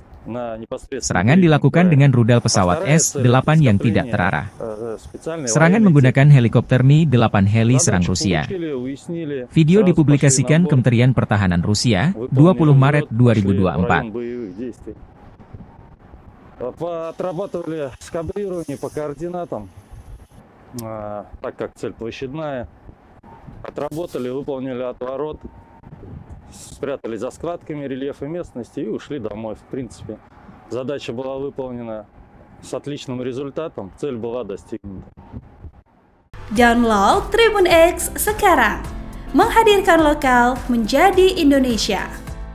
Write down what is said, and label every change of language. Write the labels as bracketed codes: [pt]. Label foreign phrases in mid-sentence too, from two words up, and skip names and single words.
[id] Serangan dilakukan dengan rudal pesawat S-8 yang tidak terarah. Serangan menggunakan helikopter Mi-8 heli serang Rusia. Video dipublikasikan Kementerian Pertahanan Rusia, 20 Maret 2024. [ru] Так как цель площадная, отработали, выполнили отворот, спрятались за складками рельефа местности и ушли домой. В принципе, задача была выполнена с отличным результатом, цель была достигнута. [id] Download Tribun X sekarang, menghadirkan lokal menjadi Indonesia.